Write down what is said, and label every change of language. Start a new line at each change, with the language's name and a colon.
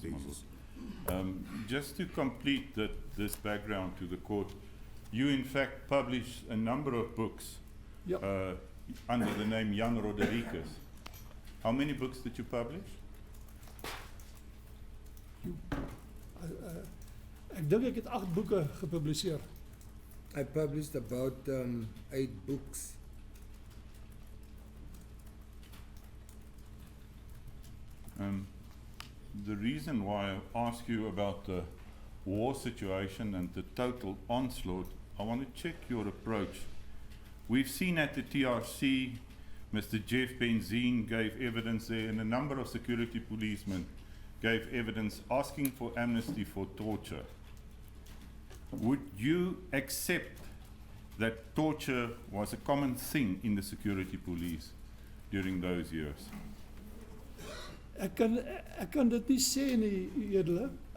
English: pleases, my basis. Just to complete this background to the court, you in fact published a number of books
Afrikaans: Ja.
English: Under the name Jan Rodriguez. How many books did you publish?
Afrikaans: Ek dink ek het 8 boeke gepubliseer.
English: I published about 8 books. The reason why I ask you about the war situation and the total onslaught, I want to check your approach. We've seen at the TRC, Mr. Jeff Benzine gave evidence there, and a number of security policemen gave evidence asking for amnesty for torture. Would you accept that torture was a common thing in the security police during those years?
Afrikaans: Ek kan dit nie sê nie, edele.